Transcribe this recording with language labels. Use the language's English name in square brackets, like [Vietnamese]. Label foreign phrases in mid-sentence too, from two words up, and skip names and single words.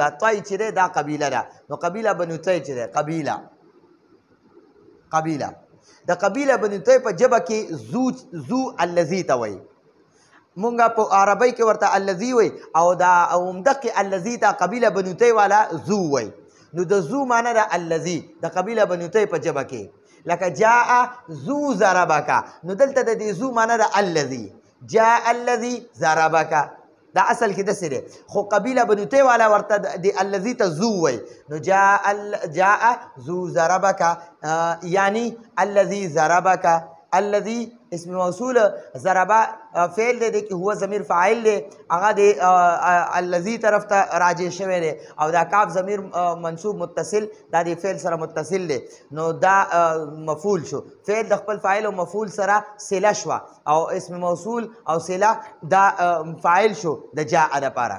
[Pashto] دا تای چې دی دا قبیله ده، نو قبیله بنو تای چې دی قبیله د قبیله بنو تای په ژبه کې زو الذي ته وایي. مونږ په عربی کې ورته الذي وایي، او دا همدغې الذي ته قبیله بنو تای والا زو وایي. نو د زو معنی ده الذي د قبیله بنو تای په ژبه کې، لکه [Arabic] جاء ذو ضربک، [Pashto] نو دلته د دې ذو معنی ده الذي، [Arabic] جاء الذي ضربک، [Pashto] دا اصل کې داسې دی. خو قبیله بنو تی والا ورته د الذي ته ذو وایي. نو [Arabic] جاء ذو ضربک [Pashto] یعنی [Arabic] الذي ضربک. الذي اسم موصول، [Pashto] ضربه فعل دی کې [Arabic] هو ضمیر فاعل [Pashto] دی، هغه د الذي طرف ته راجع شوی دی، او دا [Arabic] کاف ضمیر منصوب متصل [Pashto] دا د فعل سره متصل دی. نو دا مفعول شو، فعل د خپل فاعل او مفعول سره صله شوه، او [Arabic] اسم موصول [Pashto] او صله دا فاعل شو د جاء دپاره.